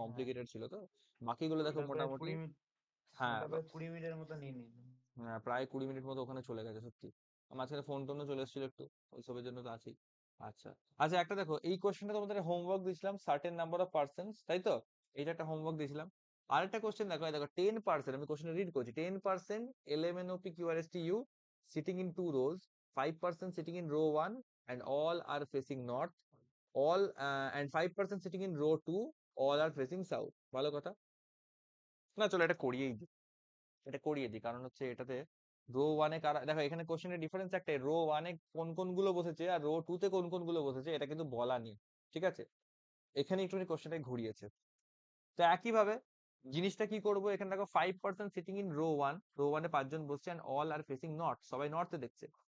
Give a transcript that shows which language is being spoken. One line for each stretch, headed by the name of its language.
Bangla: Complicated ছিল তো। বাকিগুলো দেখো ওটা প্রায় মোটামুটি। 20 মিনিট, হ্যাঁ ওটা প্রায় 20 মিনিটের মতো নিয়ে নিল। হ্যাঁ, প্রায় 20 মিনিট মতো ওখানে চলে গেছে সত্যি। মাঝখানে ফোন টোনও চলে এসেছিল একটু, ওইসবের জন্য তো আছেই। আচ্ছা আচ্ছা, একটা দেখো এই কোশ্চেনটা তোমাদের হোমওয়ার্ক দিয়েছিলাম, সার্টেন নাম্বার অফ পার্সন, তাই তো? এইটা একটা হোমওয়ার্ক দিয়েছিলাম। আরেকটা কোশ্চেন দেখো, এই দেখো 10%, আমি কোশ্চেন রিড করছি,
English: 10% LMNOP QRSTU sitting in 2 rows, 5% sitting in row 1 and all are facing north, all and 5% sitting in row 2, all are facing south।
Bangla: ভালো কথা। না চলো এটা করিয়েই দিই, এটা করিয়ে দিই, কারণ হচ্ছে এটাতে রো ওয়ানে কারা, দেখো এখানে কোশ্চেনের ডিফারেন্স একটাই, রো ওয়ানে কোন কোন গুলো বসেছে আর রো টু তে কোন কোন গুলো বসেছে এটা কিন্তু বলা নেই, ঠিক আছে? এখানে একটুখানি কোশ্চেনটা ঘুরিয়েছে। তো একইভাবে জিনিসটা কি করবো, এখানে দেখো 5%
English: sitting in row 1,
Bangla: রো 1 এ 5 জন বসছে
English: and all are facing
Bangla: north, সবাই নর্থে দেখছে।